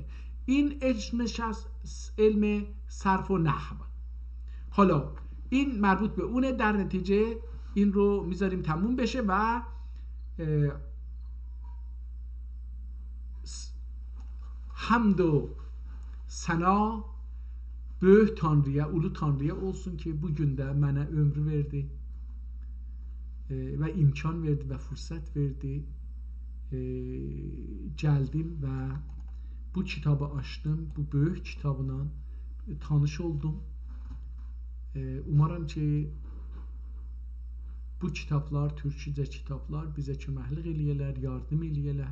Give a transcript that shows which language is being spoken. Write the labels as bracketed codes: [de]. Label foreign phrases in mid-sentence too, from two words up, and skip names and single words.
[fa] این اسمش از علم صرف و نحو. حالا این مربوط به اونه. در نتیجه این رو میذاریم تموم بشه و hamd و [az] sana böyük Tanrı'ya, ulu Tanrı'ya olsun ki bugün de mənə ömrü verdi və imkan verdi və fürsət verdi. Gəldim və bu kitabı açdım. Bu böyük kitabla tanış oldum. Umarım ki bu kitablar, türkçə kitablar bizə köməklik eləyələr, yardım eləyələr.